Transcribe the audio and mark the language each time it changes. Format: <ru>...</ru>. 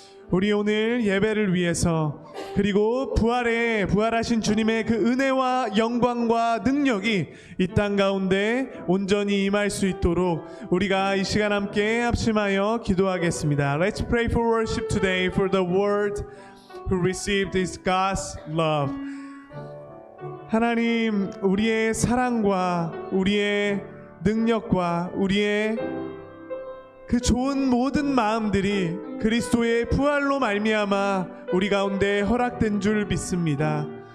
<ko>우리 오늘 예배를 위해서, 그리고 부활하신 주님의 그 은혜와 영광과 능력이 이 땅 가운데 온전히 임할 수 있도록 우리가 이 시간 함께 합심하여 기도하겠습니다.</ko> <en>Let's pray for worship today for the world who received this God's love.</en> <ko>하나님, 우리의 사랑과 우리의 능력과 우리의 그 좋은 모든 마음들이 그리스도의 부활로 말미암아 우리 가운데 허락된 줄 믿습니다.</ko>